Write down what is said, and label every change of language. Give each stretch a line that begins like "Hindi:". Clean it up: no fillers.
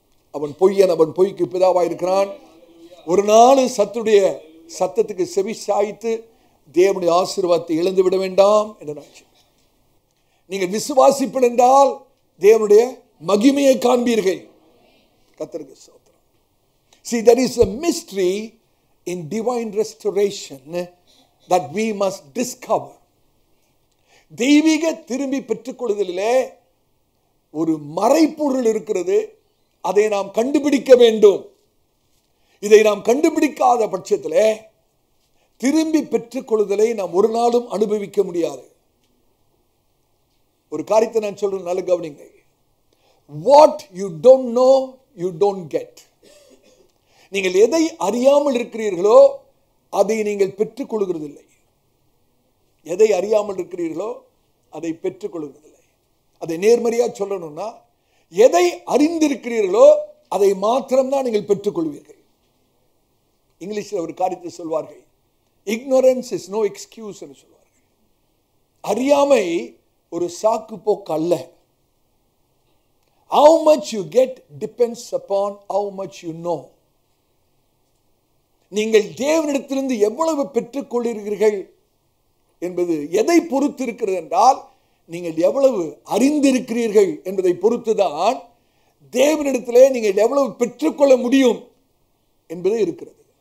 Tamil: அவன் பொய்யன், அவன் பொய்க்கு பிதாவாக இருக்கிறான். ஒரு நாள் சத்துடைய சத்தத்துக்கு செவி சாய்த்து தேவனுடைய ஆசீர்வாதத்தை இழந்து விட வேண்டாம் என்று நான் சொல்றேன். நீங்கள் விசுவாசிப்பீர்கள் என்றால் தேவனுடைய மகிமையை காண்பீர்கள். கர்த்தருக்கு ஸ்தோத்திரம்.
English: See, there is a mystery in divine restoration that we must discover.
Tamil: தெய்வீக திரும்பி பெற்றுக்கொள்ளுதலிலே ஒரு மறைப்பொருள் இருக்கிறது. அதை நாம் கண்டுபிடிக்க வேண்டும். இதை நாம் கண்டுபிடிக்காத பட்சத்தில் திரும்பி பெற்றுக்கொள்ளுதலை நாம் ஒரு நாளும் அனுபவிக்க முடியாது. ஒரு காரியத்தை நான் சொல்றேன், நல்ல கவனிங்க.
English: What you don't know, you don't get.
Tamil: நீங்கள் எதை அறியாமல் இருக்கிறீர்களோ அதை நீங்கள் பெற்றுக்கொள்கிறதில்லை. எதை அறியாமல் இருக்கிறீர்களோ அதை பெற்றுக்கொள்கிறதில்லை. அதை நேர்மறையாக சொல்லணும்னா, எதை அறிந்திருக்கிறீர்களோ அதை மாத்திரம்தான் நீங்கள் பெற்றுக்கொள்வீர்கள். இங்கிலீஷில் ஒரு காரியத்தை சொல்வார்கள்,
English: ignorance is no excuse
Tamil: என்று சொல்வார்கள். அறியாமை ஒரு சாக்கு போக்கு அல்ல.
English: How much you get depends upon how much you know.
Tamil: நீங்கள் தேவனிடத்திலிருந்து எவ்வளவு பெற்றுக் கொள்கிறீர்கள் என்பது எதை பொறுத்து இருக்கிறது என்றால், நீங்கள் எவ்வளவு அறிந்திருக்கிறீர்கள் என்பதை பொறுத்துதான் தேவனிடத்திலே நீங்கள் எவ்வளவு பெற்றுக்கொள்ள முடியும் என்பது இருக்கிறது.